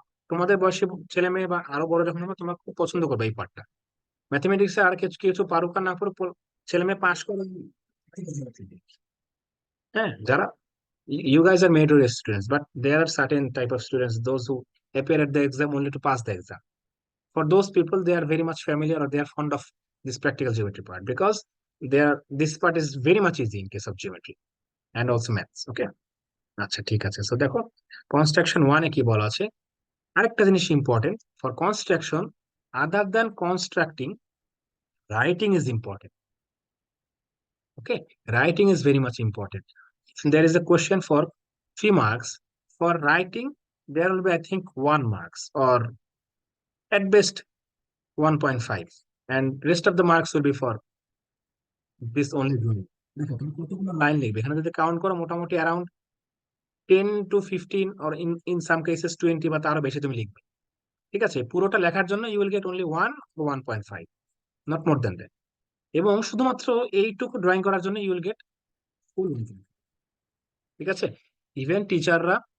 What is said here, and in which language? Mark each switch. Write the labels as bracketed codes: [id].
[bn] তোমাদের বয়সী ছেলে মেয়ে বা আরো বড় যখন হবে, তোমরা খুব পছন্দ করবে এই পার্টটা। ম্যাথমেটিক্সে আর কিছু কিছু পারুক আর না পারুক, ছেলে মেয়ে পাশ করে। হ্যাঁ, যারা, [en] you guys are meritorious students, but there are certain type of students, those who appear at the exam only to pass the exam. For those people, they are very much familiar, or they are fond of this practical geometry part, because this part is very much easy in case of geometry and also maths. Okay. [bn] আচ্ছা ঠিক আছে, so দেখো construction 1 এ কি বলা আছে। আরেকটা জিনিস [en] Important for construction, other than constructing, writing is important. Okay, writing is very much important. If there is a question for 3 marks, for writing, there will be, I think, 1 marks, or at best 1.5. And rest of the marks will be for this only doing. [bn] দেখো তুমি কতগুলো line লিখবে এখানে, যদি count করো মোটামুটি around [en] 10 to 15, or in some cases 20 [bn] বা তারও বেশি তুমি লিখবে, ঠিক আছে। পুরোটা লেখার জন্য [en] You will get only 1 or 1.5, not more than that. [bn] এবং শুধুমাত্র এইটুকু ড্রয়িং করার জন্য [en] you will get full, [bn] ঠিক আছে। ইভেন টিচাররা